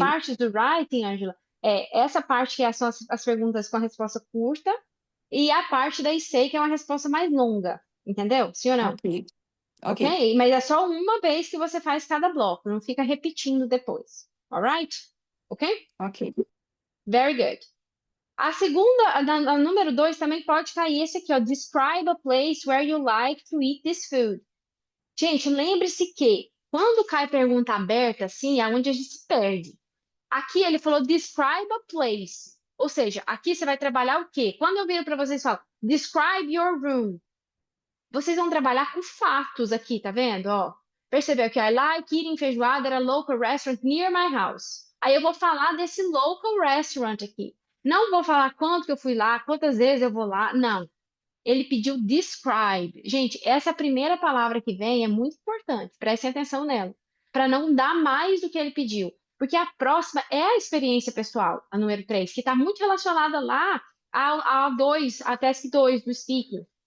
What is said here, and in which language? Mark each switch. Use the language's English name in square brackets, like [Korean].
[Portuguese] partes do writing, Ângela, essa parte são as perguntas com a resposta curta e a parte da essay que é uma resposta mais longa, entendeu? Sim ou não? ok, ok, Ok? Mas é só uma vez que você faz cada bloco, não fica repetindo depois. [English] Alright? Ok? ok. Very good. [Portuguese] A segunda, a número 2 também pode cair esse aqui, ó. [English] Describe a place where you like to eat this food. [Portuguese] Gente, lembre-se que quando cai pergunta aberta, assim, é onde a gente se perde. Aqui ele falou [English] describe a place. [Portuguese] Ou seja, aqui você vai trabalhar o quê? Quando eu viro para vocês e falo [English] describe your room, [Portuguese] vocês vão trabalhar com fatos aqui, tá vendo? Ó, percebeu que [English] I like eating feijoada at a local restaurant near my house. [Portuguese] Aí eu vou falar desse [English] local restaurant [Portuguese] aqui. Não vou falar quanto que eu fui lá, quantas vezes eu vou lá. Não. Ele pediu describe. Gente, essa primeira palavra que vem é muito importante. Prestem atenção nela. Para não dar mais do que ele pediu. Porque a próxima é a experiência pessoal, a número 3, que está muito relacionada lá a 2, a task 2 do speaking.